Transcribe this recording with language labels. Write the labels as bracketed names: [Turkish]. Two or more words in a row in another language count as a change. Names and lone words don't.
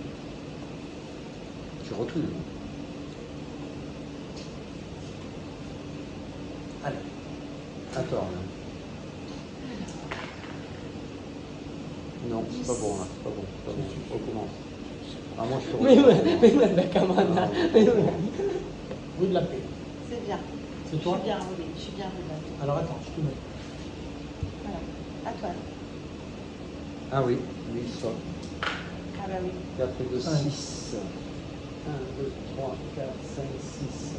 [French] Tu recules. Allez. Attends. Là. Non, c'est pas bon là, c'est pas bon. C'est pas bon. On recommence. Ah, moi je te [Thai] ไม่เหมือน [French] recommence. [Thai] ไม่เหมือนแบบกรรมนะไม่เหมือน [French] Rue de la Paix. C'est bien. C'est Je toi suis bien roulée. Je suis bien roulée. Alors attends, je te mets. Voilà. À toi. Ah oui, oui, ça. Ah bah oui. 4 et 2, Ouais. 6. 1, 2, 3, 4, 5, 6.